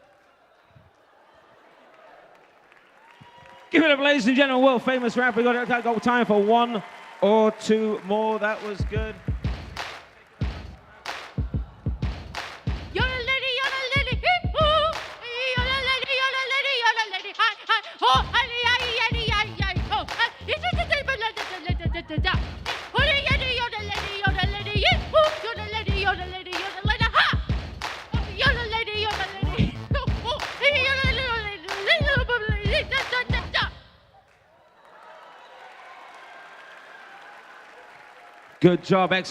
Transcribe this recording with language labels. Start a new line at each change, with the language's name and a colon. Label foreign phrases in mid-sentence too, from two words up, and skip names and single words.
English: Give it up, ladies and gentlemen, world famous rapper. We got time for one or two more. That was good. You're a lady, hee-hoo. You're a lady, hi, hi. Oh, hi, oh. It's a da. Oh, you're the lady, hee-hoo. You're the lady, ha. Oh, you're the lady. Oh, you're the lady, da. Good job, excellent.